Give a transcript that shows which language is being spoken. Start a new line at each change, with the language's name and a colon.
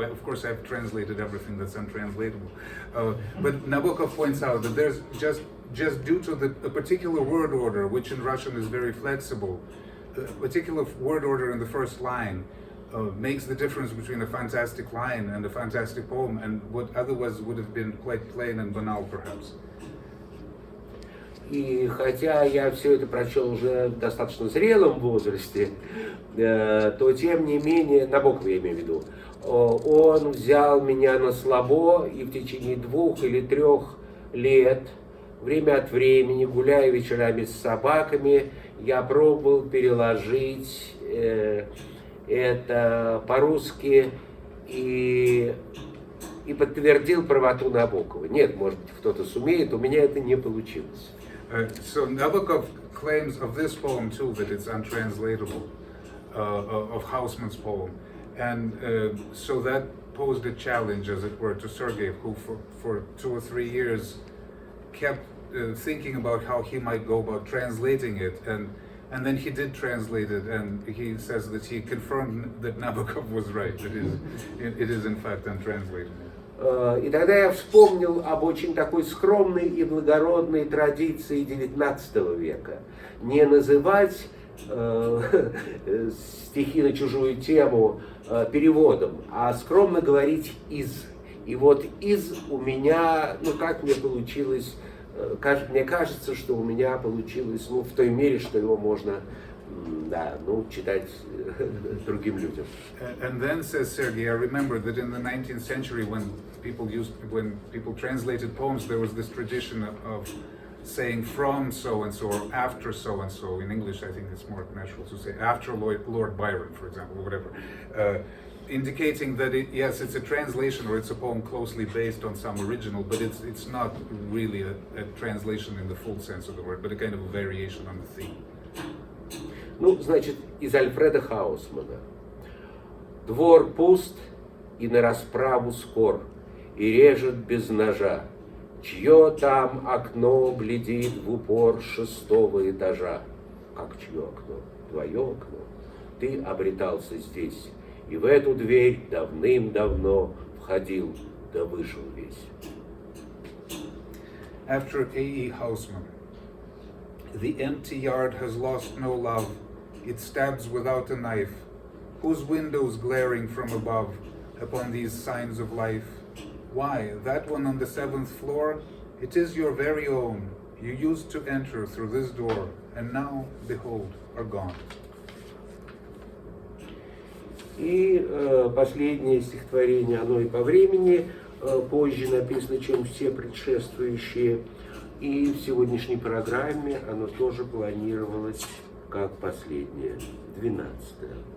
English: Of course, I've translated everything that's untranslatable. But Nabokov points out that there's just due to a particular word order, which in Russian is very flexible, a particular word order in the first line makes the difference between a fantastic line and a fantastic poem, and what otherwise would have been quite plain and banal, perhaps.
Russian: И хотя я все это прочел уже в достаточно зрелом возрасте, то тем не менее, Набоков я имею в виду, он взял меня на слабо, и в течение 2 или 3 лет, время от времени, гуляя вечерами с собаками, я пробовал переложить это по-русски и подтвердил правоту Набокова. Нет, может быть, кто-то сумеет, у меня это не получилось.
English: So Nabokov claims of this poem too that it's untranslatable. of Hausmann's poem. And so that posed a challenge, as it were, to Sergey, who for 2 or 3 years kept thinking about how he might go about translating it. And then he did translate it, and he says that he confirmed that Nabokov was right. It is in fact untranslated.
Russian: И тогда я вспомнил об очень такой скромной и благородной традиции XIX века. Не называть стихи на чужую тему переводом, а скромно говорить «из». И вот «из» у меня, ну как мне получилось, мне кажется, что у меня получилось, ну в той мере, что его можно, да, ну читать другим людям.
English: And then, says Sergey, I remember that in the 19th century, when people translated poems, there was this tradition of saying from so and so or after so and so. In English, I think it's more natural to say after Lord Byron, for example, or whatever, indicating that yes, it's a translation or it's a poem closely based on some original, but it's not really a translation in the full sense of the word, but a kind of a variation on the theme.
Russian: Ну, значит, из Альфреда Хаусмана. Двор пуст и на расправу скор, и режет без ножа. Чье там окно глядит в упор 6-го этажа? Как чье окно? Твое окно. Ты обретался здесь, и в эту дверь давным-давно входил, да вышел весь.
English: After A.E. Hausman, the empty yard has lost no love. It stabs without a knife. Whose windows glaring from above upon these signs of life? Why, that one on the 7th floor? It is your very own. You used to enter through this door, and now, behold, are gone.
Russian: И последнее стихотворение, оно и по времени позже написано, чем все предшествующие. И в сегодняшней программе оно тоже планировалось как последнее, 12-е.